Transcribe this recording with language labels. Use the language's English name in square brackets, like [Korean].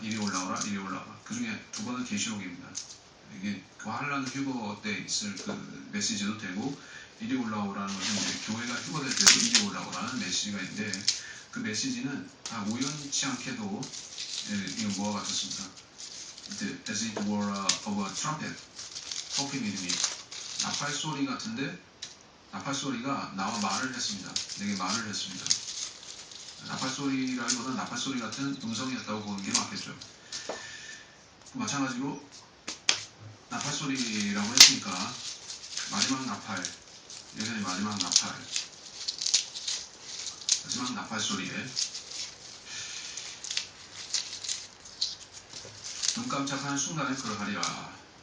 [Korean] 이리 올라오라, 이리 올라오라. 그 중에 2번은 계시록입니다. 이게 그 환란 휴거 때 있을 그 메시지도 되고, 이리 올라오라는 것은 이제 교회가 휴거될 때도 이리 올라오라는 메시지가 있는데, 그 메시지는 다 우연치 않게도 이거 뭐와 같았습니다. [English] As it were of a trumpet, talking with me. [Korean] 나팔 소리 같은데, 나팔 소리가 나와 말을 했습니다. 내게 말을 했습니다. 나팔 소리라기보다 나팔 소리 같은 음성이었다고 보는 게 맞겠죠. 마찬가지로 나팔 소리라고 했으니까 마지막 나팔, 예전에 마지막 나팔 소리에 눈 깜짝하는 순간에 그러하리라.